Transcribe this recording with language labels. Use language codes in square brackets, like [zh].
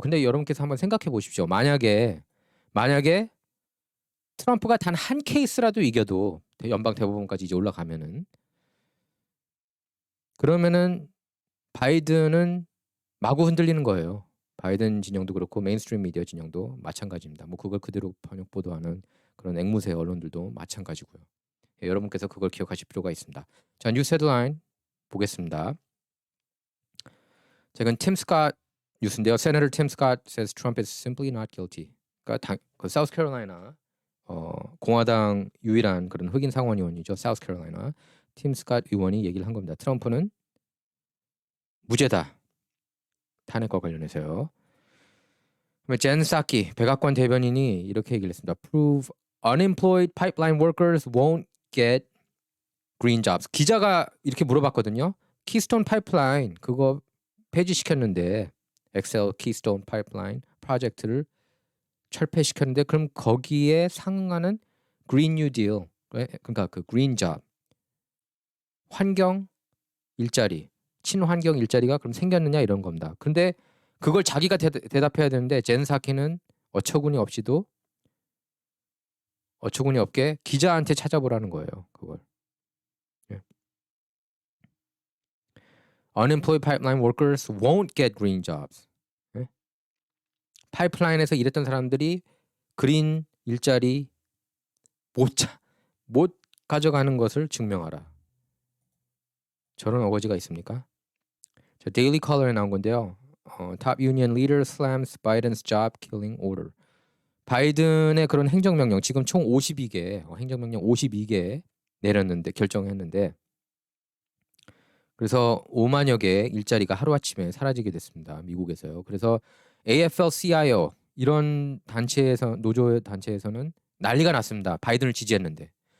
[ko] 근데 여러분께서 한번 생각해 보십시오. 만약에 트럼프가 단 한 케이스라도 이겨도 연방 대법원까지 이제 올라가면은 그러면은 바이든은 마구 흔들리는 거예요. 바이든 진영도 그렇고 메인스트림 미디어 진영도 마찬가지입니다. 뭐 그걸 그대로 번역 보도하는 그런 앵무새 언론들도 마찬가지고요. 예, 여러분께서 그걸 기억하실 필요가 있습니다. 자, 뉴스 헤드라인 보겠습니다. 최근 팀 스캇 뉴스인데요. [en] Senator Tim Scott says Trump is simply not guilty. [ko] 그러니까 그 사우스캐롤라이나 공화당 유일한 그런 흑인 상원 의원이죠. 사우스캐롤라이나 팀 스캇 의원이 얘기를 한 겁니다. 트럼프는 무죄다. 탄핵과 관련해서요. 그러면 젠 사키 백악관 대변인이 이렇게 얘기를 했습니다. [en] Prove unemployed pipeline workers won't get green jobs. [ko] 기자가 이렇게 물어봤거든요. 키스톤 파이프라인 그거 폐지시켰는데 엑셀 키스톤 파이프라인 프로젝트를 철폐시켰는데 그럼 거기에 상응하는 그린 뉴 딜 그러니까 그 그린 잡 환경 일자리 친환경 일자리가 그럼 생겼느냐 이런 겁니다. 근데 그걸 자기가 대답해야 되는데 젠 사키는 어처구니 없게 기자한테 찾아보라는 거예요. 그걸. 예. [en] Unemployed pipeline workers won't get green jobs. [ko] 예? 파이프라인에서 일했던 사람들이 그린 일자리 못 가져가는 것을 증명하라. 저런 어거지가 있습니까? 자, 데일리 컬러에 나온 건데요. [en] Top union leader slams Biden's job killing order. [ko] 바이든의 그런 행정명령 지금 총 52개 행정명령 52개 내렸는데 결정했는데 그래서 5만여 개의 일자리가 하루아침에 사라지게 됐습니다. 미국에서요. 그래서 AFL-CIO 이런 단체에서 노조 단체에서는 난리가 났습니다. 바이든을 지지했는데.